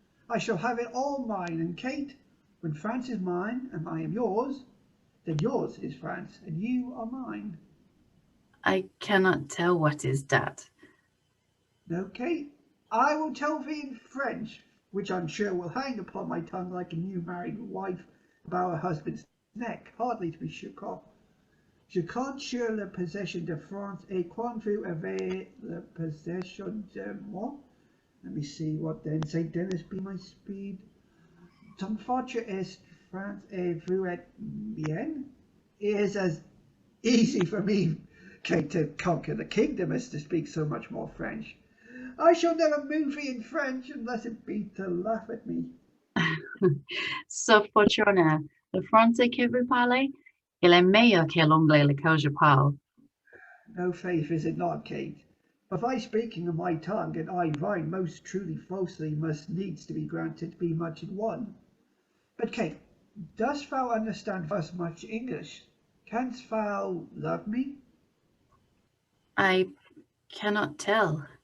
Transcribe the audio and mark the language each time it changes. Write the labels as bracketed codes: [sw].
[en] I shall have it all mine, and Kate, when France is mine and I am yours, then yours is France and you are mine. I cannot tell what is that. No, Kate, I will tell thee in French, which I'm sure will hang upon my tongue like a new married wife about her husband's neck, hardly to be shook off. [fr] Je compte sur la possession de France et quand vous avez la possession de moi. [en] Let me see what then. St. Denis be my speed. [fr] Ton fortune est France et vous êtes bien. [en] It is as easy for me, Kate, to conquer the kingdom as to speak so much more French. I shall never move thee in French unless it be to laugh at me. [fr] Sauf votre honneur, le français que vous parlez, il est meilleur que l'anglais lequel je parle. [en] No faith is it not, Kate. But thy speaking of my tongue, and I thine most truly falsely, must needs to be granted to be much in one. But, Kate, dost thou understand thus much English? Canst thou love me? I cannot tell.